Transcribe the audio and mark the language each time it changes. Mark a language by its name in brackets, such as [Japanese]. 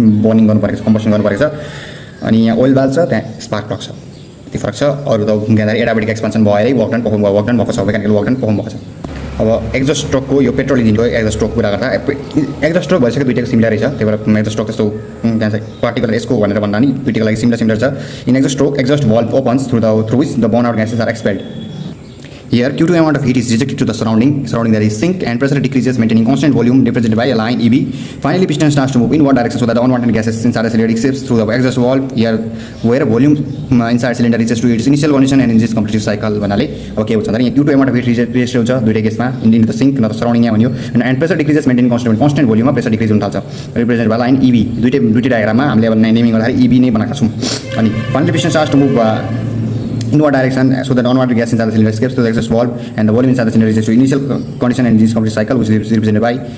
[Nepali] Burning गर्नु परेको छ कम्बसन गर्नु परेको छ अनि यहाँ ओइल बाल्ब छ त्यहाँ स्पार्क प्लग छ त्यति फरक छ अरू त ज्ञानधारी एडाबेटिक एक्सपेन्सन भएरै वर्क डन भएको छ मेकानिकल वर्क डन पर्फर्म भएको छ अब एक्जस्ट स्ट्रोकको यो पेट्रोल इन्जिनको एक्जस्ट स्ट्रोक कुरा गर्दा एक्जस्ट स्ट्रोक भइसक्यो दुईटाको सिमिलरै छ त्यही भएर एक्जस्ट स्ट्रोक त्यस्तो त्यहाँ चाहिँ पार्टिकुलर यसको भनेर भन्दा नि दुईटाको लागि सिमिलर छ [English] In exhaust stroke exhaust valve opens through which the burn out gases are expelled Here, Q2 amount of heat is rejected to the surrounding that is sink and pressure decreases maintaining constant volume represented by a line EB. Finally, piston starts to move inward direction so that the unwanted gases inside the cylinder escapes through the exhaust valve here where volume inside cylinder reaches to its initial condition and in this completed cycle vanale. Okay, so here Q2 amount of heat rejected [Nepali] हुन्छ दुईटै केसमा [English] into the sink [Nepali] न त [English] surrounding [Nepali] यहाँ भन्यो [English] and pressure decreases maintaining constant volume मा pressure decrease [Nepali] हुन थाल्छ [English] represented by line EB [Nepali] दुईटै डायग्राममा हामीले अब नेमिङ गर्दाखेरि EB नै बनाएका छौँ अनि [English] finally piston starts to move inward direction so that unwanted gas inside the cylinder escapes to the exhaust valve and the volume inside the cylinder reaches to initial condition and this complete cycle which is represented by